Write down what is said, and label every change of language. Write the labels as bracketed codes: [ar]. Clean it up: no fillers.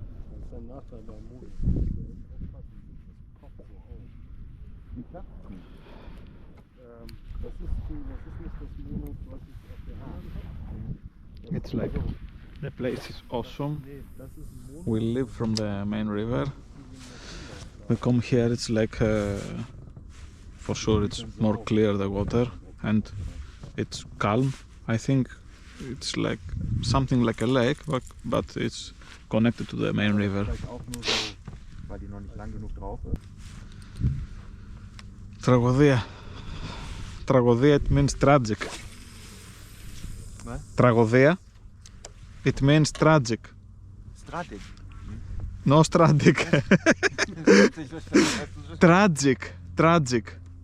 [de] Das ist ein Nachteil beim Mond. Aufpassen, das poppt so auf. Wie klappt es nicht? Das ist nicht das Mono, was ich auf der Hand habe. [en] It's like the place is awesome. [de] Nee, das ist ein Mono. [en] We live from the main river. We come here, it's like for sure it's more clear the water and it's calm. I think it's like something like a lake, but it's connected to the main river. [de] Vielleicht auch nur so, weil die noch nicht lang genug drauf ist. [el] Τραγωδία. [en] Τραγωδία, it means tragic. What? Τραγωδία, it means tragic. Stratig. No tragic. Tragic. Tragic.